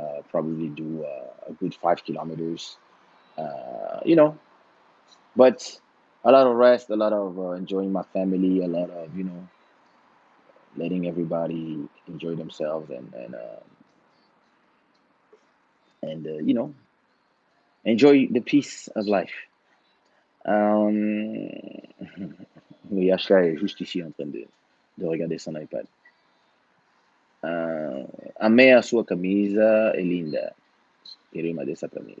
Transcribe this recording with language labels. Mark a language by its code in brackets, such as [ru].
[en] Probably do a good 5 kilometers. You know, but a lot of rest, a lot of enjoying my family, a lot of letting everybody enjoy themselves and enjoy the peace of life. [fr] Um, oui, Asha est juste ici en train de regarder son iPad. [pt] Amei a sua camisa, é linda. Queria uma dessa para mim.